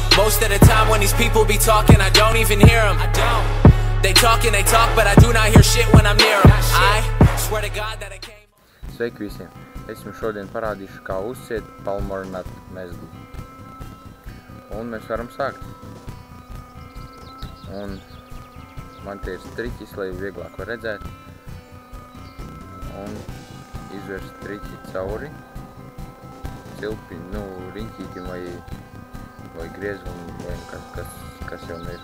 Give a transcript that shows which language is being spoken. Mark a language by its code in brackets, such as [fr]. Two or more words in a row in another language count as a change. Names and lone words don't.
[en] most of the time when these people be talking, I don't even hear them. They talk and they talk, but I do not hear shit when I'm near them. I swear to God that I came. [lv] Sveiki visiem! Es jums šodien parādīšu, kā uzciet palmornat mezglu. Un mēs varam sākt. Un man tie ir striķis, lai vieglāk var redzēt. Un izvērst striķi cauri cilpi, riņķītim vai griezumu, vai kas jau ir.